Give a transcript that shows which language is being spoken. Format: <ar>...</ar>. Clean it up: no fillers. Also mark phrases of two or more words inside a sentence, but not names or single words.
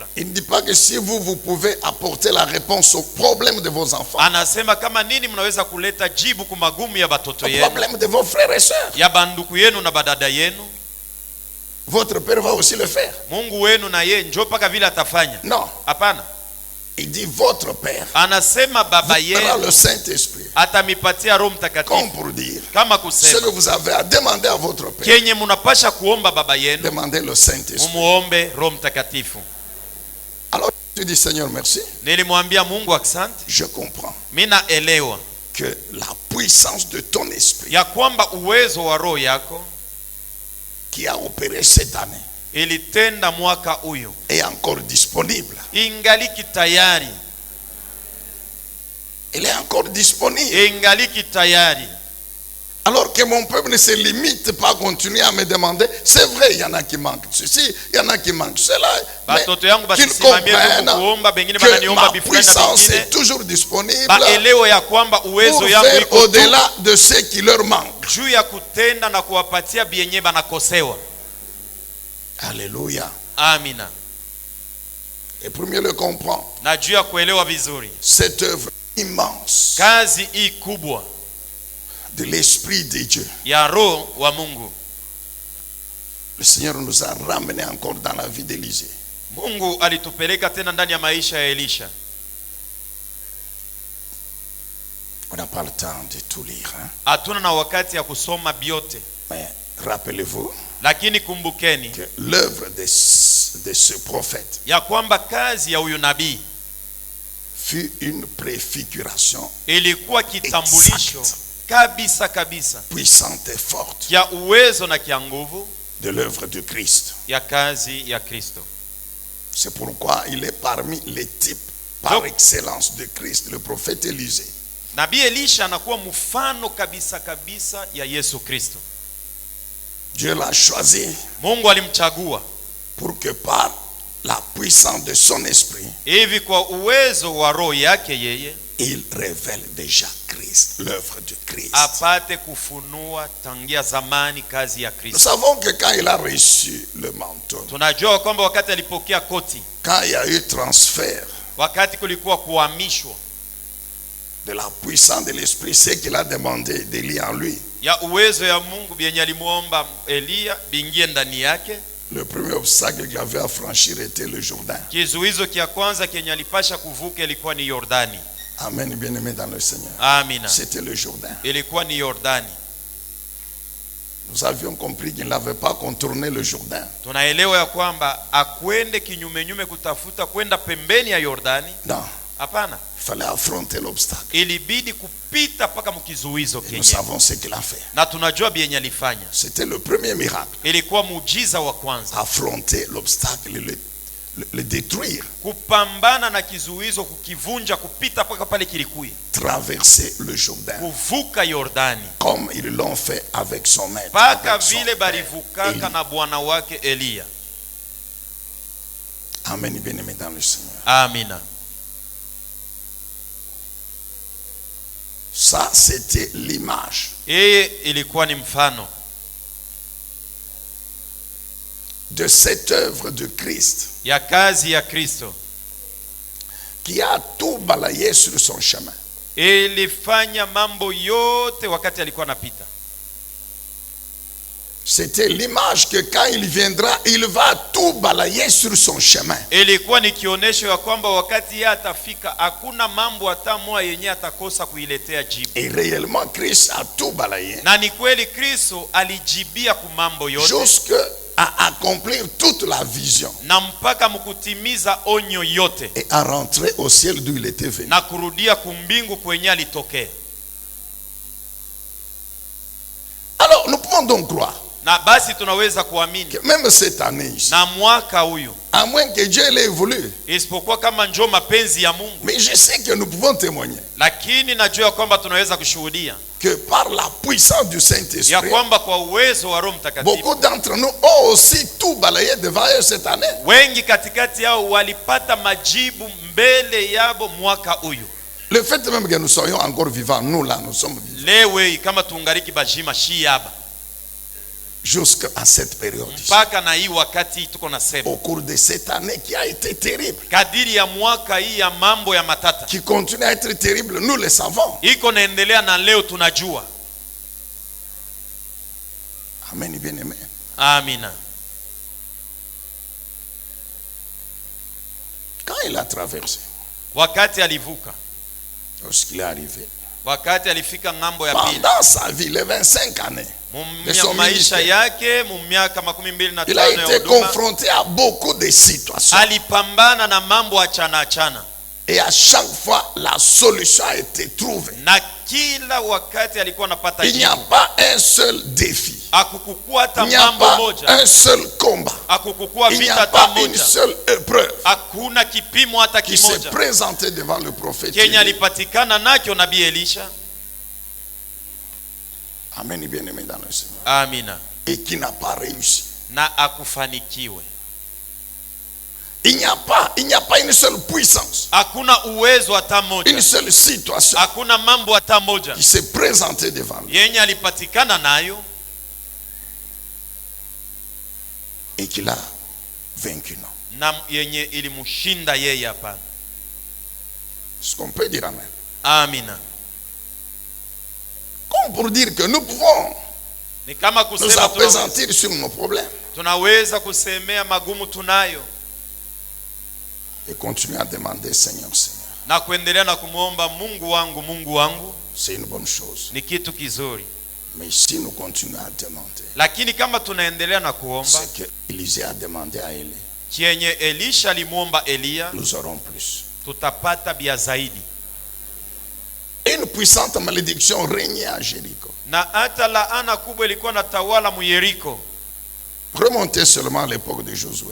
<fr>Il ne dit pas que si vous pouvez apporter la réponse au problème de vos enfants,</fr> <sw>Anasema kama nini mnaweza kuleta jibu kwa magumu ya batoto au yenu,</sw> <fr>problème de vos frères et sœurs,</fr> <sw>ya banduku yenu na badada yenu,</sw> <fr>votre Père va aussi le faire.</fr> <sw>Mungu wenu na yeye njoo paka vile atafanya.</sw> <fr>Non,</fr> <sw>Hapana,</sw> <fr>il dit votre Père</fr> <sw>anasema baba</sw> <fr>vous donnera</fr> <sw>yenu</sw> <fr>le Saint-Esprit.</fr> <sw>atamipatia Roho</sw> <fr>Comme</fr> <sw>Mtakatifu.</sw> <fr>pour dire,</fr> <sw>Kama</sw> <fr>ce</fr> <sw>kusema</sw> <fr>que vous avez à demander à votre Père,</fr> <sw>kenye munapasha kuomba baba yenu,</sw> <fr>demandez le Saint-Esprit.</fr> <sw>mumuombe Roho Mtakatifu.</sw> <fr>Alors tu dis, Seigneur, merci.</fr> <sw>Nilimwambia Mungu asante,</sw> <fr>Je comprends</fr> <sw>mimi naelewa</sw> <fr>que la puissance de ton esprit</fr> <sw>ya kwamba uwezo wa roho yako</sw> <fr>qui a opéré cette année</fr> <sw>ilitenda mwaka huyu</sw> <fr>est encore disponible.</fr> <sw>ingaliki tayari,</sw> <fr>Elle est encore disponible.</fr> <sw>ingaliki tayari.</sw> <fr>Alors que mon peuple ne se limite pas à continuer à me demander, c'est vrai, il y en a qui manquent ceci, il y en a qui manquent cela, mais</fr> <sw>Batoto yangu</sw> <fr>qu'ils</fr> <sw>basisimamie</sw> <fr>comprennent</fr> <sw>tu kuomba, bengine</sw> <fr>que</fr> <sw>bananiomba</sw> <fr>ma</fr> <sw>bifulani na</sw> <fr>puissance</fr> <sw>bengine</sw> <fr>est toujours disponible</fr> <sw>baelewe ya kwamba</sw> <fr>pour</fr> <sw>uwezo yangu</sw> <fr>faire</fr> <sw>iko tu</sw> <fr>au-delà de ce qui leur manque.</fr> <sw>juu ya kutenda na kuwapatia bienye banakosewa.</sw> <fr>Alléluia.</fr> <sw>Amina.</sw> <fr>Et pour mieux le comprendre,</fr> <sw>Na juu ya kuelewa vizuri</sw> <fr>cette œuvre immense</fr> <sw>kazi hii kubwa</sw> <fr>de l'Esprit de Dieu,</fr> <sw>ya roho wa Mungu,</sw> <fr>le Seigneur nous a ramenés encore dans la vie d'Élisée.</fr> <sw>Mungu alitupeleka tena ndani ya maisha ya Elisha.</sw> <fr>On n'a pas le temps de tout lire, hein?</fr> <sw>Hatuna na wakati ya kusoma biote,</sw> <fr>Mais rappelez-vous</fr> <sw>lakini kumbukeni</sw> <fr>que l'œuvre de ce prophète</fr> <sw>ya kwamba kazi ya huyu nabii</sw> <fr>fut une préfiguration</fr> <sw>ilikuwa kitambulisho kabisa kabisa</sw> <fr>puissante et forte</fr> <sw>ya uwezo na kia nguvu</sw> <fr>de l'œuvre de Christ.</fr> <sw>ya kazi ya Kristo.</sw> <fr>C'est pourquoi il est parmi les types par excellence de Christ, le prophète Élisée.</fr> <sw>Nabii Elisha anakuwa mfano kabisa kabisa ya Yesu Kristo.</sw> <fr>Dieu l'a choisi</fr> <sw>Mungu alimchagua</sw> <fr>pour que par la puissance de son esprit,</fr> <sw>hivi kwa uwezo wa roho yake yeye</sw> <fr>il révèle déjà Christ, l'œuvre de Christ.</fr> <sw>apate kufunua tangia zamani kazi ya</sw> <fr>Nous</fr> <sw>Kristo.</sw> <fr>savons que quand il a reçu le manteau,</fr> <sw>Tunajua kwamba wakati alipokea koti,</sw> <fr>quand il y a eu transfert</fr> <sw>wakati kulikuwa kuhamishwa</sw> <fr>de la puissance de l'esprit, ce qu'il a demandé d'Élie en lui,</fr> <sw>ya uwezo ya Mungu bienye alimuomba Elia bingie ndani yake,</sw> <fr>le premier obstacle qu'il avait à franchir était le Jourdain.</fr> <sw>kizuizo kia kwanza kenye alipasha kuvuka ilikuwa ni Yordani.</sw> <fr>Amen, bien-aimé dans le Seigneur.</fr> <sw>Amina.</sw> <fr>C'était le Jourdain.</fr> <sw>Ilikuwa ni Yordani.</sw> <fr>Nous avions compris qu'il n'avait pas contourné le Jourdain.</fr> <sw>Tunaelewa ya kwamba akwende kinyumenyume kutafuta kwenda pembeni ya Yordani.</sw> <fr>Non.</fr> <sw>Hapana.</sw> <fr>Il fallait affronter l'obstacle.</fr> <sw>Ilibidi kupita paka mkizuizo</sw> <fr>Et</fr> <sw>kenye.</sw> <fr>nous savons ce qu'il a fait.</fr> <sw>Na tunajua bienye alifanya.</sw> <fr>C'était le premier miracle.</fr> <sw>Ilikuwa muujiza wa kwanza.</sw> <fr>Affronter l'obstacle, le détruire.</fr> <sw>Kupambana na kizuizo, kukivunja, kupita paka pale kilikuya.</sw> <fr>Traverser le Jourdain.</fr> <sw>Kuvuka Yordani.</sw> <fr>Comme ils l'ont fait avec son maître.</fr> <sw>Paka vile barivukaka na bwana wake Elia.</sw> <fr>Amen, bien-aimé dans le Seigneur.</fr> <sw>Amina.</sw> <fr>Ça, c'était l'image.</fr> <sw>Yeye ilikuwa ni mfano</sw> <fr>de cette œuvre de Christ</fr> <sw>ya kazi ya Kristo</sw> <fr>qui a tout balayé sur son chemin.</fr> <sw>ilifanya mambo yote wakati alikuwa anapita.</sw> <fr>C'était l'image que quand il viendra, il va tout balayer sur son chemin.</fr> <sw>Ilikuwa ni kionesho ya kwamba wakati yeye atafika hakuna mambo hata moja yenye atakosa kuiletea jibu.</sw> <fr>Et réellement, Christ a tout balayé.</fr> <sw>Na ni kweli Kristo alijibia ku mambo yote</sw> <fr>Jusqu'à accomplir toute la vision.</fr> <sw>na mpaka mkutimiza onyo yote</sw> <fr>Et à rentrer au ciel d'où il était venu.</fr> <sw>na kurudia kumbingu kwenye alitokea.</sw> <fr>Alors, nous pouvons donc croire</fr> <sw>Na basi tunaweza kuamini</sw> <fr>que même cette année ici,</fr> <sw>na mwaka huyu,</sw> <fr>à moins que Dieu l'ait voulu,</fr> <sw>isipokuwa kama njoo mapenzi ya Mungu,</sw> <fr>mais je sais que nous pouvons témoigner</fr> <sw>lakini najua kwamba tunaweza kushuhudia</sw> <fr>que par la puissance du</fr> <sw>ya</sw> <fr>Saint-Esprit,</fr> <sw>kwamba kwa uwezo wa Roho Mtakatifu</sw> <fr>beaucoup d'entre nous ont aussi tout balayé devant eux cette année.</fr> <sw>wengi katikati yao walipata majibu mbele yabo mwaka huyu.</sw> <fr>Le fait même que nous soyons encore vivants, nous là, nous sommes vivants.</fr> <sw>Lewe kama tuungariki bajima shi yaba</sw> <fr>Jusqu'à cette période,</fr> <sw>mpaka na hii wakati tuko nasema</sw> <fr>au cours de cette année qui a été terrible,</fr> <sw>kadiri ya mwaka hii ya mambo ya matata</sw> <fr>qui continue à être terrible, nous le savons.</fr> <sw>iko naendelea na leo tunajua.</sw> <fr>Amen, bien-aimé.</fr> <sw>Amina.</sw> <fr>Quand il a traversé,</fr> <sw>Wakati alivuka,</sw> <fr>lorsqu'il est arrivé,</fr> <sw>wakati alifika ngambo ya pili,</sw> <fr>pendant sa vie, les 25 années, de son</fr> <sw>maisha</sw> <fr>ministère,</fr> <sw>yake miaka 25</sw> <fr>il a</fr> <sw>ya</sw> <fr>été</fr> <sw>huduma,</sw> <fr>confronté à beaucoup de situations.</fr> <sw>alipambana na mambo achana achana,</sw> <fr>Et à chaque fois, la solution a été trouvée.</fr> <sw>na kila wakati alikuwa anapata</sw> <fr>Il n'y a</fr> <sw>jibu.</sw> <fr>pas un seul défi.</fr> <sw>Akukukua hata</sw> <fr>Il n'y a</fr> <sw>mambo</sw> <fr>pas</fr> <sw>moja,</sw> <fr>un seul combat.</fr> <sw>akukukua</sw> <fr>Il n'y</fr> <sw>vita</sw> <fr>a</fr> <sw>hata</sw> <fr>pas une</fr> <sw>moja,</sw> <fr>seule épreuve</fr> <sw>hakuna kipimo hata</sw> <fr>qui s'est</fr> <sw>kimoja</sw> <fr>présentée devant le prophète.</fr> <sw>Kenya</sw> <fr>Élie.</fr> <sw>alipatikana nacho nabii Elisha.</sw> <fr>Amen, bien-aimé dans le Seigneur.</fr> <sw>Amina.</sw> <fr>Et qui n'a pas réussi.</fr> <sw>Na akufanikiwe.</sw> <fr>Il n'y a pas une seule puissance,</fr> <sw>Hakuna uwezo hata moja,</sw> <fr>une seule situation</fr> <sw>hakuna mambo hata moja</sw> <fr>qui s'est présentée devant lui</fr> <sw>yenye alipatikana nayo</sw> <fr>et qu'il a vaincu. Non.</fr> <sw>na yenye ilimshinda yeye. Hapana.</sw> <fr>Est-ce qu'on peut dire amen?</fr> <sw>Amina.</sw> <fr>Comme pour dire que nous pouvons</fr> <sw>Ni kama</sw> <fr>nous</fr> <sw>kusema</sw> <fr>appesantir sur nos problèmes</fr> <sw>tunaweza kusemea magumu tunayo</sw> <fr>et continuer à demander Seigneur, Seigneur.</fr> <sw>na kuendelea na kumwomba Mungu wangu, Mungu wangu,</sw> <fr>C'est une bonne chose.</fr> <sw>ni kitu kizuri.</sw> <fr>Mais si nous continuons à demander</fr> <sw>Lakini kama tunaendelea na kuomba</sw> <fr>ce que Élisée a demandé à Élie,</fr> <sw>kienye Elisha alimwomba Elia,</sw> <fr>nous aurons plus.</fr> <sw>tutapata bia zaidi.</sw> <fr>Une puissante malédiction régnait à Jéricho.</fr> <sw>Na hata laana kubwa ilikuwa na tawala mu Yeriko,</sw> <fr>Remontez seulement à l'époque de Josué.</fr>